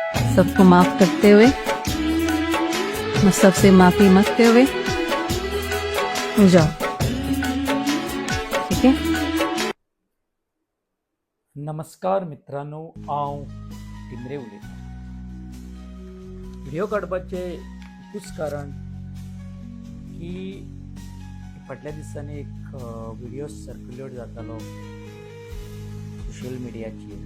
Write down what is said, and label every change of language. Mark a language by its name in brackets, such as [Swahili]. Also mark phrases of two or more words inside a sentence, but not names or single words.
[Hindi] सबको माफ करते हुए, मैं सबसे माफी मांगते हुए हो जाओ, ठीक है। [Konkani] नमस्कार मित्रांनो, हांव टिमरे उलयतां. व्हिडिओ काडपाचें एकूच कारण की फाटल्या दिसांनी एक व्हिडिओ सर्क्युलेट जातालो सोशल मिडियाचेर.